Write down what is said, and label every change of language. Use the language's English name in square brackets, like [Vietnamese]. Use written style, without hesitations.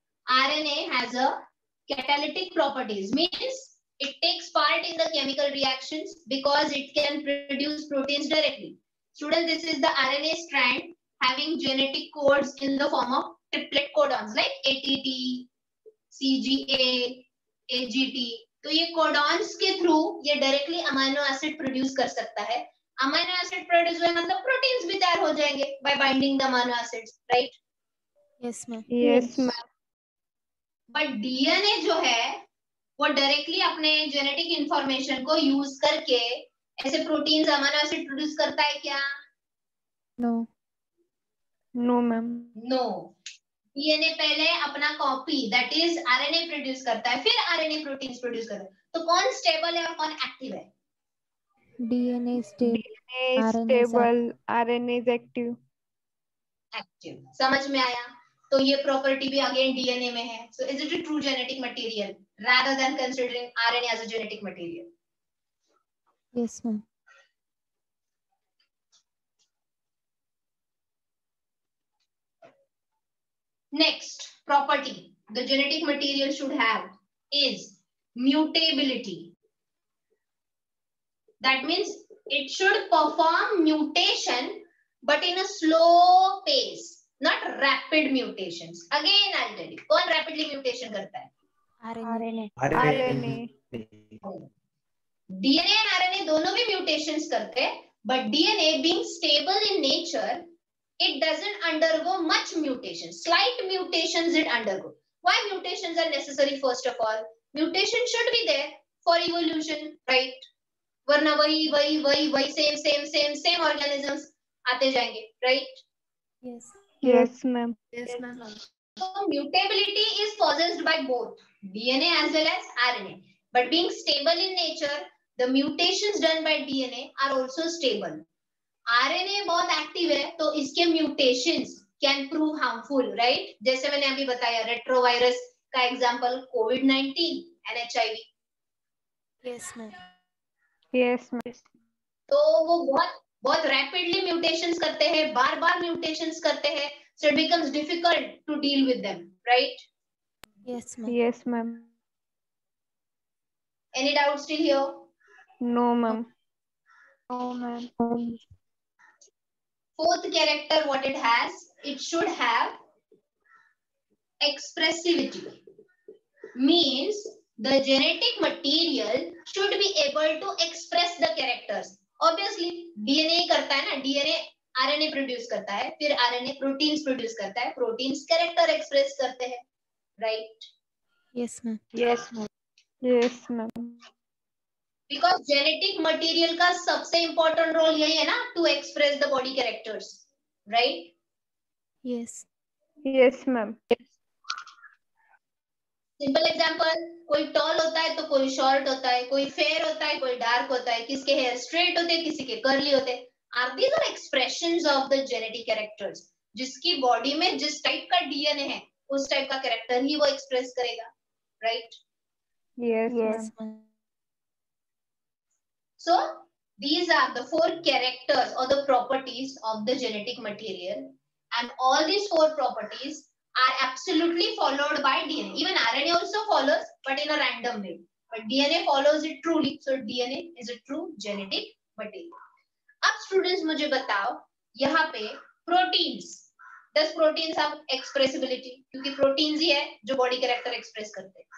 [English] RNA has a catalytic properties, means it takes part in the chemical reactions because it can produce proteins directly. Students, this is the RNA strand having genetic codes in the form of triplet codons like ATT, CGA, AGT. [Hindi] तो ये codons के through ये directly amino acid produce कर सकता है. Amino acid produce हुए मतलब proteins भी तैयार हो जाएंगे [English] by binding the amino acids, [Hindi] right? [English] Yes, ma'am. Yes, ma'am. [Hindi] But DNA जो है वो डायरेक्टली अपने जेनेटिक इंफॉर्मेशन को यूज करके ऐसे प्रोटीन्स अमीनो एसिड प्रोड्यूस करता है क्या? [English] No. No, ma'am. No. [Hindi] DNA पहले अपना copy that is RNA produce करता है, फिर आरएनए प्रोटीन्स प्रोड्यूस करता है. तो कौन स्टेबल है और कौन एक्टिव है? [English] DNA is stable. DNA is RNA is stable. RNA is active. [Hindi] Active. समझ में आया? तो ये प्रॉपर्टी भी अगेन डीएनए में है. [English] So is it a true genetic material rather than considering RNA as a genetic material? Yes, ma'am. Next property the genetic material should have is mutability. That means it should perform mutation but in a slow pace, not rapid mutations. Again I'll tell you, [Hindi] कौन [English] rapidly mutation [Hindi] करता है? [English] RNA. RNA. DNA and RNA [Hindi] दोनों भी [English] mutations [Hindi] करते हैं, [English] but DNA being stable in nature, it doesn't undergo much mutations. Slight mutations it undergo. Why mutations are necessary? First of all, mutation should be there for evolution, right? [Hindi] वरना वही [English] same organisms [Hindi] आते जाएंगे, right? [English] Yes. Yes, ma'am. Yes, ma'am. So mutability is possessed by both DNA as well as RNA. But being stable in nature, the mutations done by DNA are also stable. RNA [Hindi] बहुत active है तो इसके [English] mutations can prove harmful, right? [Hindi] जैसे मैंने अभी बताया retrovirus का example COVID-19 and HIV. [English] Yes, ma'am. Yes, ma'am. [Hindi] तो वो बहुत रैपिडली म्यूटेशंस करते हैं, बार-बार म्यूटेशंस करते हैं, [English] so it becomes difficult to deal with them, right? Yes, ma'am. Yes, ma'am. Any doubts still here? No, ma'am. No, ma'am. Fourth character what it has, it should have expressivity. Means the genetic material should be able to express the characters. [Hindi] Obviously DNA करता है ना, DNA RNA produce करता है, फिर RNA proteins produce करता है, proteins character express करते हैं, right? [English] Yes, ma'am. Yes, ma'am. Yes, ma'am. [Hindi] Because genetic material का सबसे इंपॉर्टेंट रोल यही है ना, [English] to express the body characters, [Hindi] right? [English] Yes. Yes, ma'am. [Hindi] Simple example, कोई टॉल होता है तो कोई शॉर्ट होता है, कोई फेयर होता है कोई डार्क होता है, किसके हेयर स्ट्रेट होते हैं किसी के कर्ली होते हैं. [English] Are these are expressions of the genetic characters. [Hindi] जिसकी बॉडी में जिस टाइप का डीएनए है उस टाइप का कैरेक्टर ही वो एक्सप्रेस करेगा, right? [English] Yes, Yes, ma'am. ma'am. So these are the 4 characters or the properties of the genetic material, and all these 4 properties are absolutely followed by DNA. Even RNA also follows, but in a random way. But DNA follows it truly. So DNA is a true genetic material. [Hindi] अब students मुझे बताओ, यहाँ पे [English] proteins, does proteins have expressibility? [Hindi] क्योंकि proteins ही है जो body character express करते हैं.